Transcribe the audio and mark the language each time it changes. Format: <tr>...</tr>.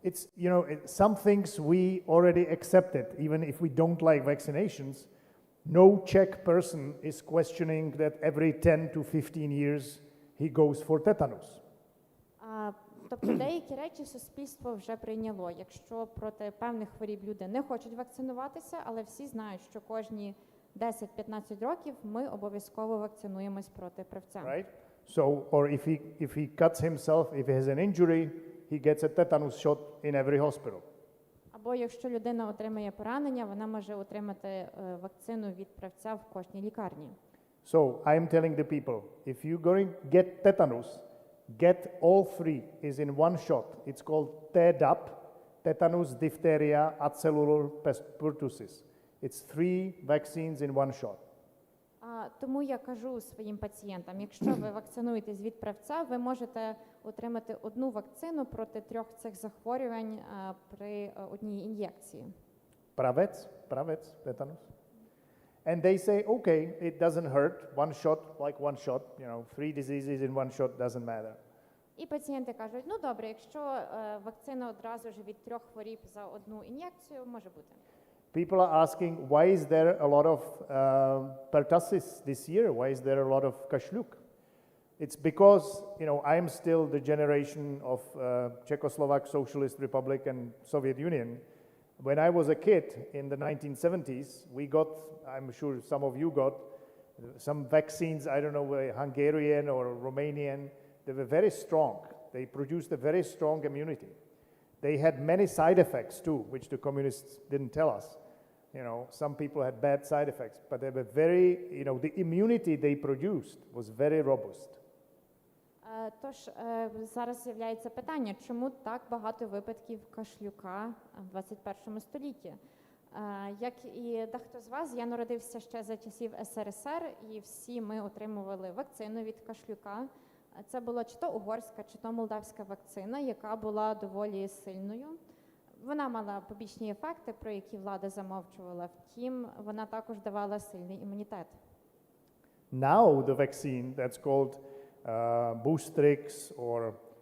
<en>It's, some things we already accepted, even if we don't like vaccinations. No Czech person is questioning that every 10 to 15 years he goes for tetanus.</en> <uk>Тобто деякі речі суспільство вже прийняло. Якщо проти певних хворіб люди не хочуть вакцинуватися, але всі знають, що кожні 10-15 років ми обов'язково вакцинуємось проти правця.</uk> <en>Right? So, or if he cuts himself, if he has an injury, he gets a tetanus shot in every hospital.</en> <uk>Або якщо людина отримає поранення, вона може отримати вакцину від правця в кожній лікарні.</uk> <en>So, I'm telling the people, if you're going to get tetanus, get all 3 is in one shot. It's called TDAP, tetanus, diphtheria, acellular pertussis. It's 3 vaccines in one shot.</en> <uk>Тому я кажу своїм пацієнтам, якщо ви вакцинуєтесь від правця, ви можете отримати одну вакцину проти 3 цих захворювань при одній ін'єкції.</uk> <en>Правець, tetanus. And they say, okay, it doesn't hurt. One shot, like one shot, 3 diseases in one shot doesn't matter.</en> <uk>І пацієнти кажуть, добре, якщо вакцина одразу ж від 3 хворіб за одну ін'єкцію, може бути.</uk> <en>People are asking, why is there a lot of pertussis this year? Why is there a lot of kashluk? It's because, I'm still the generation of Czechoslovak Socialist Republic and Soviet Union. When I was a kid in the 1970s, we got, I'm sure some of you got, some vaccines, I don't know, Hungarian or Romanian. They were very strong. They produced a very strong immunity. They had many side effects too, which the communists didn't tell us. Some people had bad side effects, but they were very, the immunity they produced was very robust.</en> <uk>Тож зараз з'являється питання, чому так багато випадків кашлюка в 21 столітті? Як і дехто з вас, я народився ще за часів СРСР, і всі ми отримували вакцину від кашлюка. Це була чи то угорська, чи то молдавська вакцина, яка була доволі сильною. Вона мала побічні ефекти, про які влада замовчувала. Втім, вона також давала сильний імунітет.</uk> <en>Now the vaccine that's called Boostrix or</en>